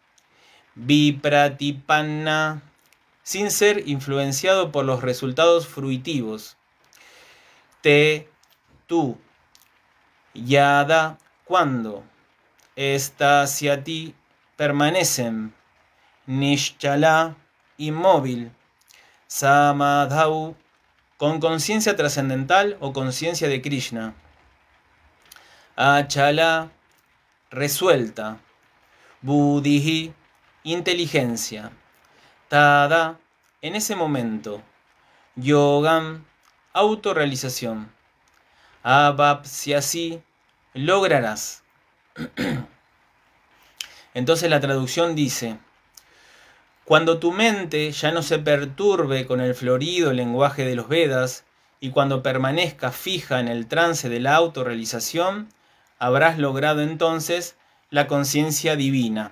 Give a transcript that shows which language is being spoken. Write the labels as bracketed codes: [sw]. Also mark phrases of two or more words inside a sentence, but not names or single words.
[es] Vipratipanna, sin ser influenciado por los resultados fruitivos, Te, tú, Yada, cuando, Estasyati, permanecen, Nishchala, inmóvil, Samadhau, con conciencia trascendental o conciencia de Krishna, Achala, resuelta. Buddhi, inteligencia. Tada, en ese momento. Yogam, autorrealización. Avapsyasi, lograrás. Entonces la traducción dice: cuando tu mente ya no se perturbe con el florido lenguaje de los Vedas y cuando permanezca fija en el trance de la autorrealización, habrás logrado entonces la conciencia divina.